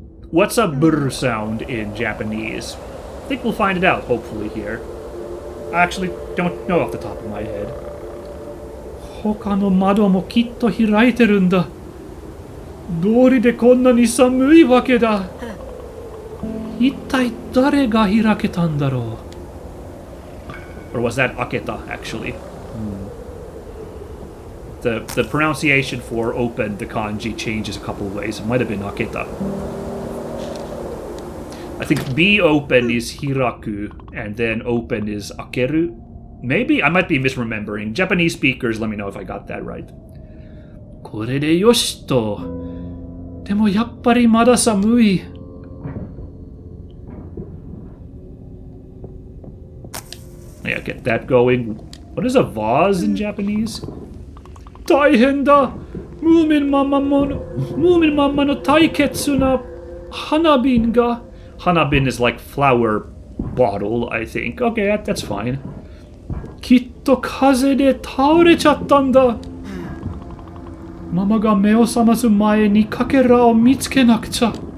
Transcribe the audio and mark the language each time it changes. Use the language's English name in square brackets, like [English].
[English] What's a brr sound in Japanese? I think we'll find it out, hopefully, here. I actually don't know off the top of my head. [Japanese] 他の窓もきっと開いてるんだ。道理でこんなに寒いわけだ。一体誰が開けたんだろう。 [English] Or was that aketa, actually? The pronunciation for open, the kanji, changes a couple ways. It might have been aketa. I think be open is hiraku, and then open is akeru. Maybe? I might be misremembering. Japanese speakers, let me know if I got that right. [Japanese] これでよしと。でもやっぱりまだ寒い。 [English] Yeah, get that going. What is a vase in Japanese? [Japanese] 大変だ。ムーミンママの大切な花瓶が。 [English] Hanabin is like flower bottle, I think. Okay, that's fine. [Japanese] きっと風で倒れちゃったんだ。ママが目を覚ます前にかけらを見つけなくちゃ。